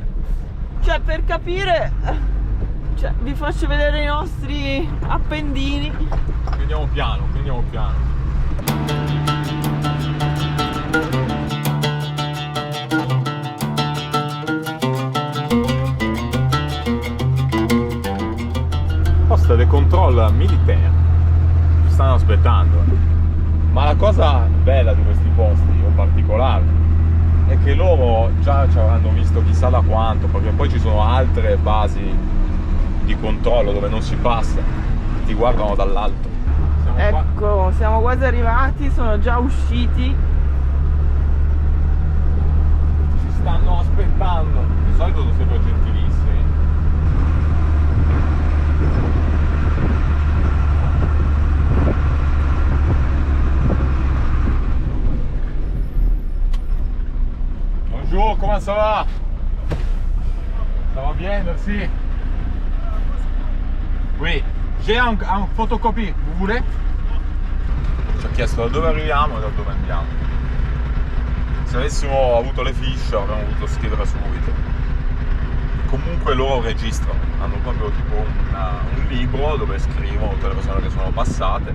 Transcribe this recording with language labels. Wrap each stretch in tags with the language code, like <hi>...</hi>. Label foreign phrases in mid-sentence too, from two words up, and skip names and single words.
<it>Cioè, per capire, cioè, vi faccio vedere i nostri appendini. Qui andiamo piano, qui andiamo piano.</it> <fr>Posta de control militaire.</fr> <it>Ci stanno aspettando. Ma la cosa bella di questi posti, o particolare, è che loro già ci avranno visto chissà da quanto, perché poi ci sono altre basi di controllo dove non si passa, ti guardano dall'alto. Ecco, siamo quasi arrivati, sono già usciti. Ci stanno aspettando, di solito sono sempre gentilissimi.</it> <fr>Bonjour, comment ça va? Ça va bien, merci. Oui, j'ai un photocopie, vous voulez?</fr> <it>Ci ha chiesto da dove arriviamo e da dove andiamo. Se avessimo avuto le fiche avremmo voluto scrivere subito. Comunque loro registrano, hanno proprio tipo un libro dove scrivono tutte le persone che sono passate.</it>